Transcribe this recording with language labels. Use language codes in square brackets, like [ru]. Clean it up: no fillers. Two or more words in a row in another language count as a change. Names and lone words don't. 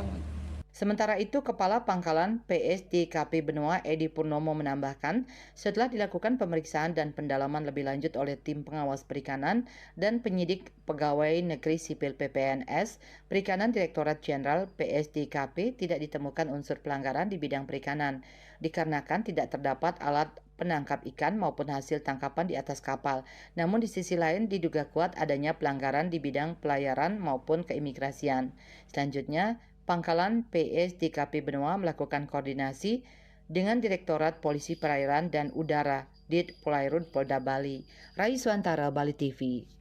[id] Sementara itu, Kepala Pangkalan PSDKP Benoa Edi Purnomo menambahkan, setelah dilakukan pemeriksaan dan pendalaman lebih lanjut oleh tim pengawas perikanan dan penyidik pegawai negeri sipil PPNS, Perikanan Direktorat Jenderal PSDKP tidak ditemukan unsur pelanggaran di bidang perikanan, dikarenakan tidak terdapat alat penangkap ikan maupun hasil tangkapan di atas kapal. Namun di sisi lain diduga kuat adanya pelanggaran di bidang pelayaran maupun keimigrasian. Selanjutnya, Pangkalan PSDKP Benoa melakukan koordinasi dengan Direktorat Polisi Perairan dan Udara Dit Polairut Polda Bali. Rai Suantara, Bali TV.